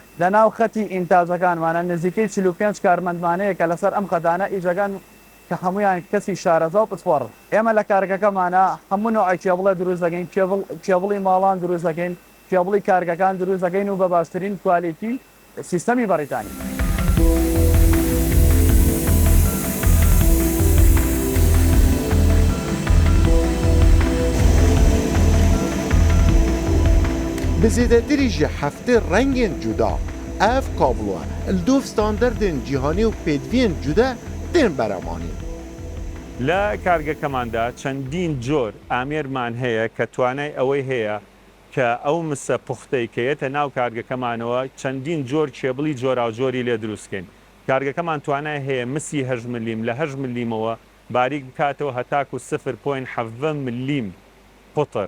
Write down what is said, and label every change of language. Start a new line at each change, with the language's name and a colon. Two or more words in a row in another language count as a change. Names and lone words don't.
Central Kurdish: لە ناو خەتی ئینتاجەکانمانە نزیکەی 45 کارمەندمانەیە کە لەسەر ئەم خەتانە ئیجەکان کە هەمویان کەسی شارەزا و پسپۆڕ ئێمە لە کارگەکەمانە هەموو نوعی کێبڵە دروست دەکەین کێبڵی ماڵان دروست دەکەین کێبڵی کارگەکان دروست دەکەین و بە باشترین کوالیتی سیستەمی بەریتانی
Kurdish: بزیدەتری ji heftê rengên cuda ev kabloan li dov standardên cîhanî û pêdiviyên cuda tên beremanîn.
Central Kurdish: لە کارگەکەماندا چەندین جۆر ئامێرمان هەیە کە توانای ئەوەی هەیە کە ئەو مسە پوختەی کەیەتە ناو کارگەکەمانەوە چەندین جۆر کێبڵی جۆراوجۆری لێ دروستکەین. کارگەکەمان توانای هەیە مسی 8 ملیم لە 8 ملیمەوە باریک بکاتەوە هەتاکو 0.7 ملیم قوتر.